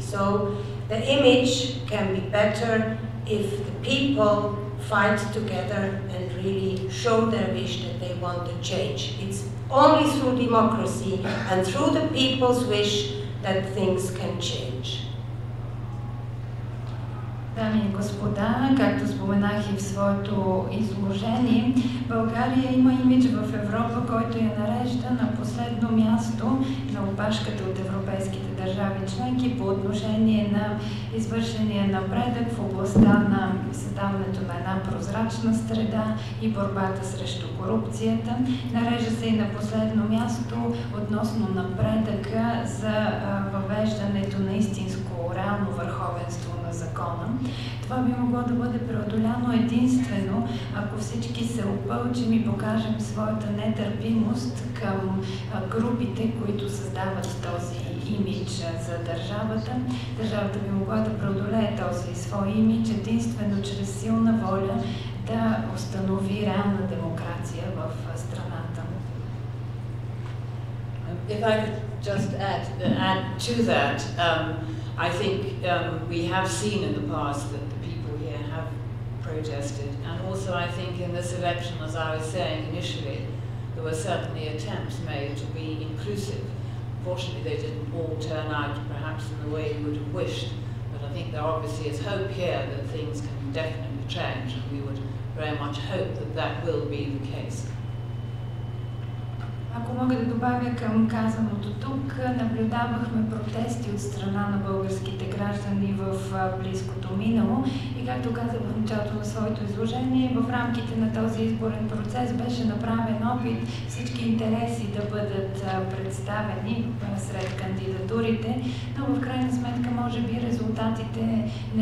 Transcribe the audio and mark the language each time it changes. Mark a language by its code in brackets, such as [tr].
[en] So the image can be better if the people fight together and really show their wish that they want to change. It's only through democracy and through the people's wish that things can change. [bg] Дами и господа, както споменах и в своето изложение, България има имидж в Европа, който я нарежда на последно място на опашката от европейските държави членки по отношение на извършения напредък в областта на създаването на една прозрачна среда и борбата срещу корупцията. Нарежда се и на последно място относно напредъка за въвеждането на истинско реално върховенство на закона. Това би могло да бъде преодоляно единствено, ако всички се опълчим и покажем своята нетърпимост към групите, които създават този имидж за държавата. Държавата би могла да преодолее този свой имидж единствено чрез силна воля да установи реална демокрация в страната. [en] If I could just add to that, I think we have seen in the past that the people here have protested, and also I think in this election, as I was saying initially, there were certainly attempts made to be inclusive. Fortunately, they didn't all turn out perhaps in the way you would have wished, but I think there obviously is hope here that things can definitely change, and we would very much hope that that will be the case. [bg] Ако мога да добавя към казаното тук, наблюдавахме протести от страна на българските граждани в близкото минало и както казах в началото на своето изложение, в рамките на този изборен процес беше направен опит всички интереси да бъдат представени сред кандидатурите, но в крайна сметка може би резултатите